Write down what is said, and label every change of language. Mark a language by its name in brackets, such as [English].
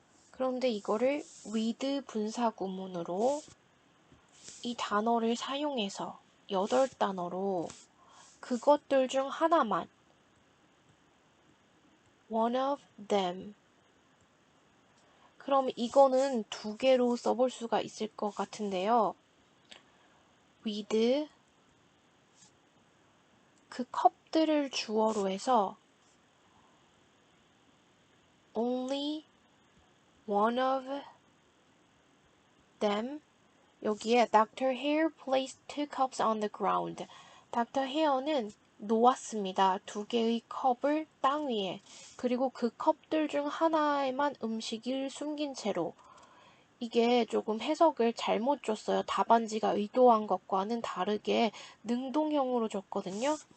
[Korean] 그런데 이거를 with 분사구문으로 이 단어를 사용해서 8단어로 그것들 중 하나만 [English] one of them. [Korean] 그럼 이거는 2개로 써볼 수가 있을 것 같은데요. [English] with [Korean] 그 컵들을 주어로 해서 [English] only one of them. [Korean] 여기에 Dr. [English] Hare placed 2 cups on the ground. Dr. [Korean] Hare는 놓았습니다. 2개의 컵을 땅 위에. 그리고 그 컵들 중 하나에만 음식을 숨긴 채로. 이게 조금 해석을 잘못 줬어요. 답안지가 의도한 것과는 다르게 능동형으로 줬거든요.